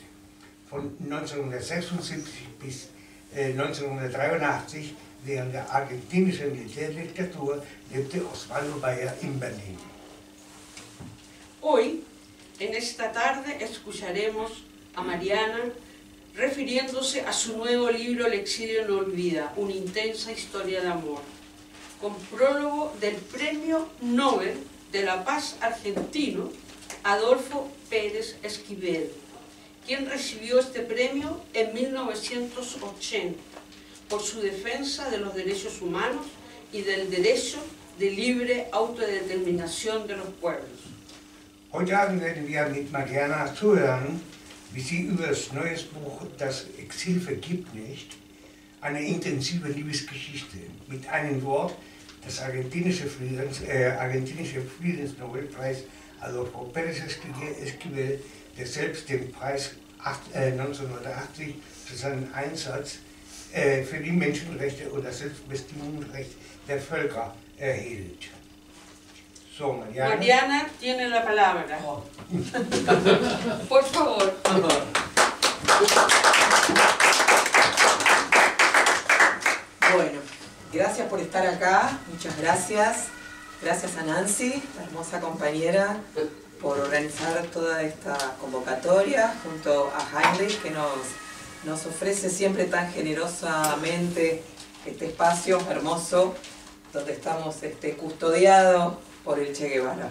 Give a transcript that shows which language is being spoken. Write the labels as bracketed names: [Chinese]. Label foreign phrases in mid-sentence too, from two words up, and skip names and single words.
[German] Von 1976 bis 1983, während der argentinischen Militärdiktatur, lebte Osvaldo Bayer in Berlin. [Spanish] Hoy, en esta tarde, escucharemos a Mariana refiriéndose a su nuevo libro El exilio no olvida, una intensa historia de amor, con prólogo del Premio Nobel de la Paz argentino Adolfo Pérez Esquivel, quien recibió este premio en 1980 por su defensa de los derechos humanos y del derecho de libre autodeterminación de los pueblos. [German] Heute Abend werden wir mit Mariana zuhören, wie sie über das neue Buch Das Exil vergibt nicht, eine intensive Liebesgeschichte mit einem Wort, das argentinische Friedensnobelpreis Adolfo Pérez Esquivel, der selbst den Preis 1980 für seinen Einsatz für die Menschenrechte und das Selbstbestimmungsrecht der Völker erhielt. So, [Spanish] Mariana tiene la palabra. Oh. Por favor. Bueno, gracias por estar acá, muchas gracias. Gracias a Nancy, la hermosa compañera, por organizar toda esta convocatoria, junto a Heinrich, que nos ofrece siempre tan generosamente este espacio hermoso, donde estamos custodiados por el Che Guevara.